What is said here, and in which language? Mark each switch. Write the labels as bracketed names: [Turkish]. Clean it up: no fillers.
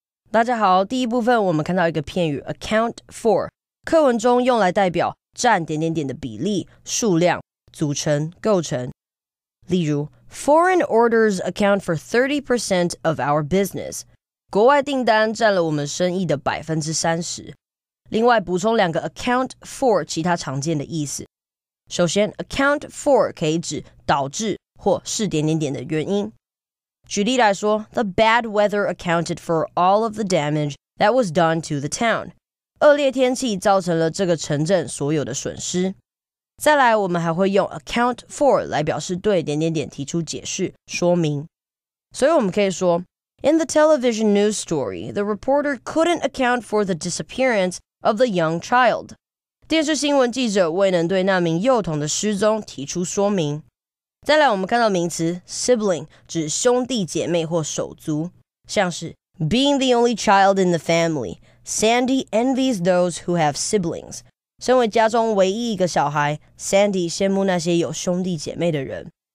[Chinese] 大家好，第一部分我们看到一个片语 account for， 课文中用来代表占点点点的比例、数量、组成、构成。 [English] 例如 Foreign orders account for 30% of our business. [Chinese] 国外订单占了我们生意的 30%。另外补充2个 account for 其他常见的意思。首先 account for 可以指导致或是点点点的原因。举例来说 [English] The bad weather accounted for all of the damage that was done to the town. [Chinese] 恶劣天气造成了这个城镇所有的损失。再来我们还会用 account for 来表示对点点点提出解释说明。所以我们可以说 [English] In the television news story, the reporter couldn't account for the disappearance of the young child. [Chinese] 电视新闻记者未能对那名幼童的失踪提出说明。再来我们看到名词 sibling 指兄弟姐妹或手足，像是 [English] Being the only child in the family, Sandy envies those who have siblings. [Chinese] 身为家中唯一一个小孩 Sandy 羡慕那些有兄弟姐妹的人。